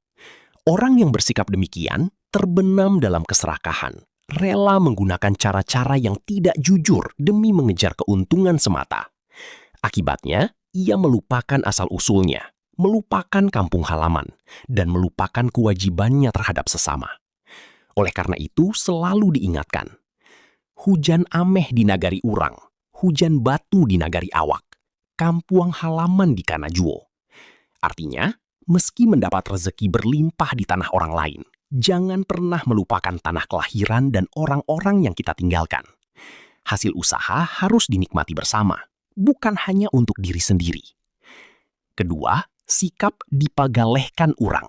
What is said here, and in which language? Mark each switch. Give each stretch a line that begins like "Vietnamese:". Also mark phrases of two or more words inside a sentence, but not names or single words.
Indonesian: Orang yang bersikap demikian terbenam dalam keserakahan, rela menggunakan cara-cara yang tidak jujur demi mengejar keuntungan semata. Akibatnya, ia melupakan asal-usulnya, melupakan kampung halaman, dan melupakan kewajibannya terhadap sesama. Oleh karena itu, selalu diingatkan,
Minangkabau: hujan ameh di nagari urang, hujan batu di nagari awak, kampuang halaman di kanajuo.
Indonesian: Artinya, meski mendapat rezeki berlimpah di tanah orang lain, jangan pernah melupakan tanah kelahiran dan orang-orang yang kita tinggalkan. Hasil usaha harus dinikmati bersama, bukan hanya untuk diri sendiri. Kedua, sikap
Minangkabau: dipagalehkan urang.